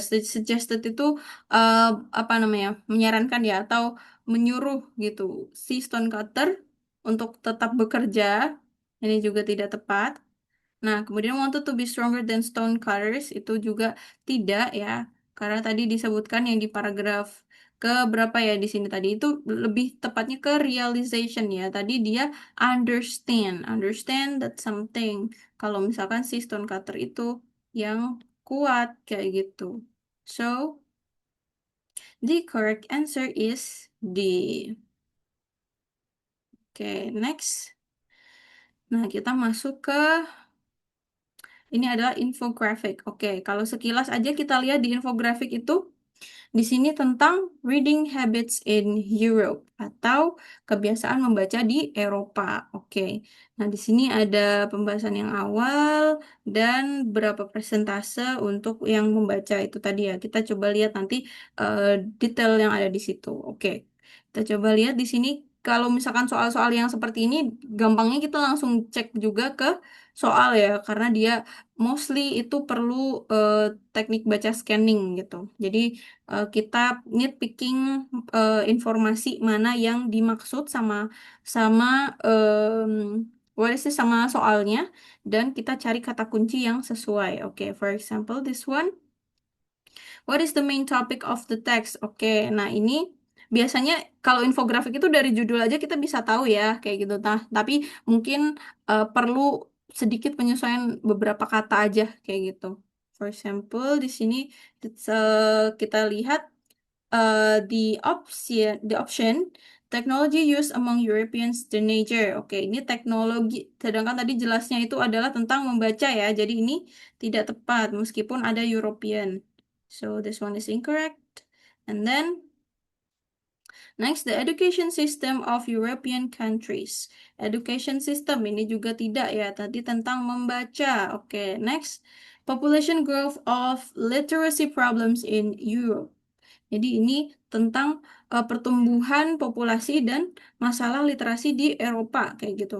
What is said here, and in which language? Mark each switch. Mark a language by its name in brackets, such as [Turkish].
[Indonesian] Suggested itu apa namanya, menyarankan ya, atau menyuruh gitu si stone cutter untuk tetap bekerja. Ini juga tidak tepat. Nah, kemudian [English] wanted to be stronger than stone cutters [Indonesian] itu juga tidak ya. Karena tadi disebutkan yang di paragraf ke berapa ya di sini tadi itu lebih tepatnya ke realization ya. Tadi dia [English] understand that something. [Indonesian] Kalau misalkan si stone cutter itu yang kuat kayak gitu. [English] So, the correct answer is D. Oke, next. [Indonesian] Nah, kita masuk ke ini adalah infografik. Oke, kalau sekilas aja kita lihat di infografik itu di sini tentang [English] reading habits in Europe [Indonesian] atau kebiasaan membaca di Eropa. Oke. Nah, di sini ada pembahasan yang awal dan berapa persentase untuk yang membaca itu tadi ya. Kita coba lihat nanti eh, detail yang ada di situ. Oke. Kita coba lihat di sini kalau misalkan soal-soal yang seperti ini gampangnya kita langsung cek juga ke soal ya karena dia mostly itu perlu eh, teknik baca scanning gitu. Jadi kita nitpicking informasi mana yang dimaksud sama sama [English] what is it, [Indonesian] sama soalnya dan kita cari kata kunci yang sesuai. [English] Oke, for example this one, what is the main topic of the text? [Indonesian] Oke, nah ini biasanya kalau infografik itu dari judul aja kita bisa tahu ya kayak gitu. Nah, tapi mungkin perlu sedikit penyesuaian beberapa kata aja kayak gitu. [English] For example, [Indonesian] di sini kita lihat [English] the option technology used among Europeans the nature. [Indonesian] Oke, ini teknologi. Sedangkan tadi jelasnya itu adalah tentang membaca ya. Jadi ini tidak tepat meskipun ada European. [English] So this one is incorrect. And then next, the education system of European countries. [Indonesian] Education system ini juga tidak ya. Tadi tentang membaca. [English] Oke, next, population growth of literacy problems in Europe. [Indonesian] Jadi ini tentang pertumbuhan populasi dan masalah literasi di Eropa kayak gitu.